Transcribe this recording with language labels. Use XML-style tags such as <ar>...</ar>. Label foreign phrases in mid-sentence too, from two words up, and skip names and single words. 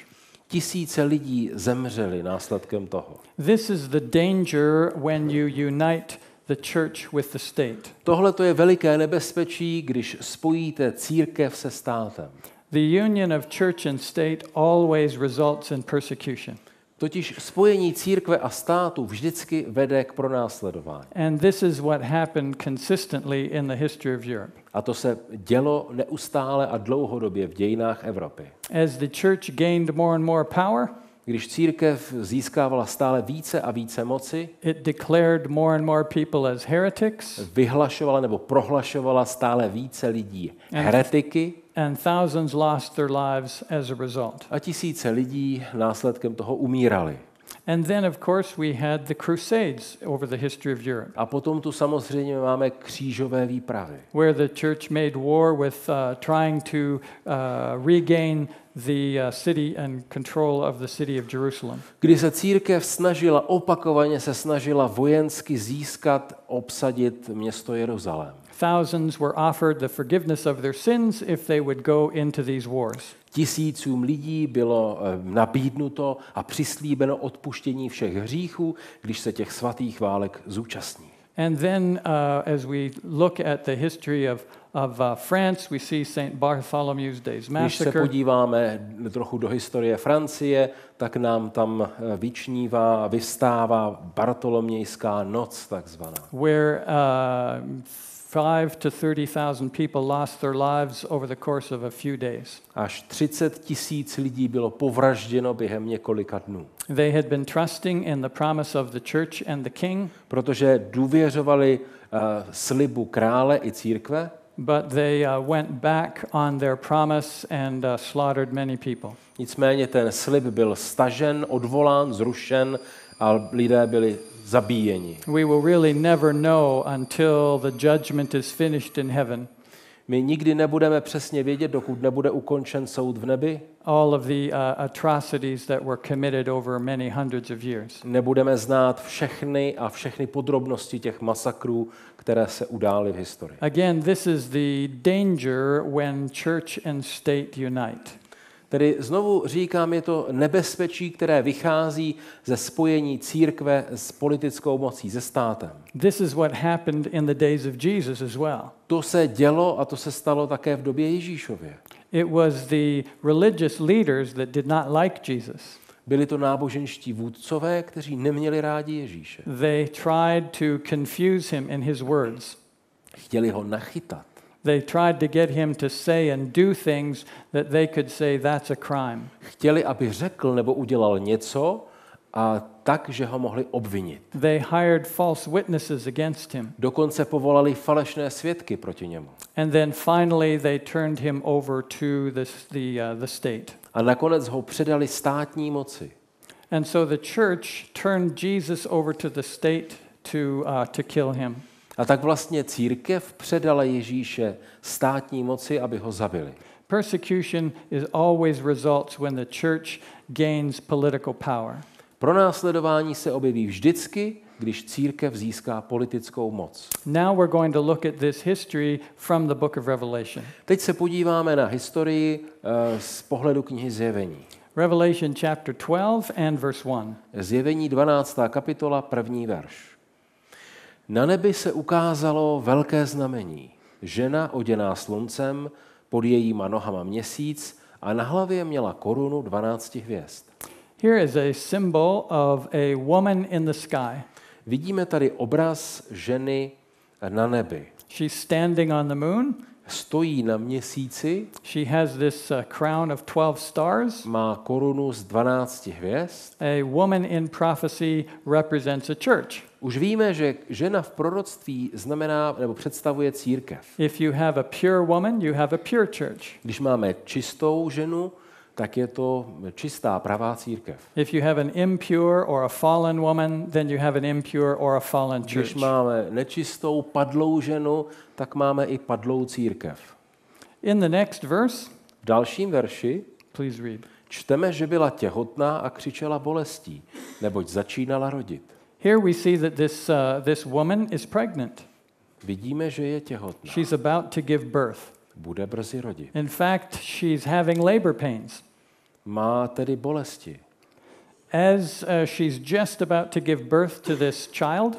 <cs>Tisíce lidí zemřeli následkem toho.</cs> <en>This is the danger when you unite the church with the state.</en> <cs>Tohle to je veliké nebezpečí, když spojíte církev se státem.</cs> <en>The union of church and state always results in persecution.</en> <cs>Totiž spojení církve a státu vždycky vede k pronásledování.</cs> <en>And this is what happened consistently in the history of Europe.</en> <cs>A to se dělo neustále a dlouhodobě v dějinách Evropy.</cs> <en>As the church gained more and more power,</en> <cs>když církev získávala stále více a více moci,</cs> <en>it declared more and more people as heretics,</en> <cs>vyhlašovala nebo prohlašovala stále více lidí heretiky,</cs> <en>and thousands lost their lives as a result.</en> <cs>A tisíce lidí následkem toho umírali.</cs> <en>And then, of course, we had the Crusades over the history of Europe.</en> <cs>A potom tu samozřejmě máme křížové výpravy,</cs> <en>where the church made war with trying to regain the city and control of the city of Jerusalem.</en> <cs>Kdy se církev opakovaně se snažila vojensky získat, obsadit město Jeruzalém.</cs> <en>Thousands were offered the forgiveness of their sins if they would go into these wars.</en> <cs>Tisícům lidí bylo nabídnuto a přislíbeno odpuštění všech hříchů, když se těch svatých válek zúčastní.</cs> <en>And then as we look at the history of France, we see St. Bartholomew's Days Massacre.</en> <cs>Když se podíváme trochu do historie Francie, tak nám tam vyvstává Bartolomějská noc takzvaná.</cs> <en>Where 5,000 to 30,000 people lost their lives over the course of a few days.</en> <cs>Až 30 000 lidí bylo povražděno během několika dnů.</cs> <en>They had been trusting in the promise of the church and the king.</en> <cs>Protože důvěřovali slibu krále i církve.</cs> <en>But they went back on their promise and slaughtered many people.</en> <cs>Nicméně ten slib byl stažen, odvolán, zrušen a lidé byli zabíjeni.</cs> <en>We will really never know until the judgment is finished in heaven.</en> <cs>My nikdy nebudeme přesně vědět, dokud nebude ukončen soud v nebi.</cs> <en>all of the atrocities that were committed over many hundreds of years.</en> <cs>Nebudeme znát všechny podrobnosti těch masakrů, které se udály v historii.</cs> <en>Again, this is the danger when church and state unite.</en> <cs>Tedy znovu říkám, je to nebezpečí, které vychází ze spojení církve s politickou mocí, se státem.</cs> <en>This is what happened in the days of Jesus as well.</en> <cs>To se dělo a to se stalo také v době Ježíšově.</cs> <en>It was the religious leaders that did not like Jesus.</en> <cs>Byli to náboženští vůdcové, kteří neměli rádi Ježíše.</cs> <en>They tried to confuse him in his words.</en> <cs>Chtěli ho nachytat.</cs> <en>They tried to get him to say and do things that they could say that's a crime.</en> <cs>Chtěli, aby řekl nebo udělal něco a tak, že ho mohli obvinit.</cs> <en>They hired false witnesses against him.</en> <cs>Dokonce povolali falešné svědky proti němu.</cs> <en>And then finally they turned him over to the state.</en> <cs>A nakonec ho předali státní moci.</cs> <en>And so the church turned Jesus over to the state to kill him.</en> <cs>A tak vlastně církev předala Ježíše státní moci, aby ho zabili.</cs> <en>Persecution is always results when the church gains political power.</en> <cs>Pronásledování se objeví vždycky, když církev získá politickou moc.</cs> <en>Now we're going to look at this history from the book of Revelation.</en> <cs>Teď se podíváme na historii z pohledu knihy Zjevení.</cs> <en>Revelation chapter 12 and verse 1.</en> <cs>Zjevení 12. kapitola, 1. verš. Na nebi se ukázalo velké znamení. Žena oděná sluncem, pod jejíma nohama měsíc a na hlavě měla korunu 12 hvězd.</cs> <en>Here is a symbol of a woman in the sky.</en> <cs>Vidíme tady obraz ženy na nebi.</cs> <en>She's standing on the moon.</en> <cs>Stojí na měsíci.</cs> <en>She has this crown of 12 stars.</en> <cs>Má korunu z 12 hvězd.</cs> <en>A woman in prophecy represents a church.</en> <cs>Už víme, že žena v proroctví znamená nebo představuje církev.</cs> <en>If you have a pure woman, you have a pure church.</en> <cs>Když máme čistou ženu, tak je to čistá pravá církev.</cs> <en>If you have an impure or a fallen woman, then you have an impure or a fallen church.</en> <cs>Když máme nečistou, padlou ženu, tak máme i padlou církev.</cs> <en>In the next verse,</en> <cs>V dalším verši</cs> <en>please read.</en> <cs>čteme, že byla těhotná a křičela bolestí, neboť začínala rodit.</cs> <en>Here we see that this woman is pregnant.</en> <cs>Vidíme, že je těhotná.</cs> <en>She's about to give birth.</en> <cs>Bude brzy rodit.</cs> <en>In fact, she's having labor pains.</en> <cs>Má tedy bolesti.</cs> <en>As she's just about to give birth to this child,</en>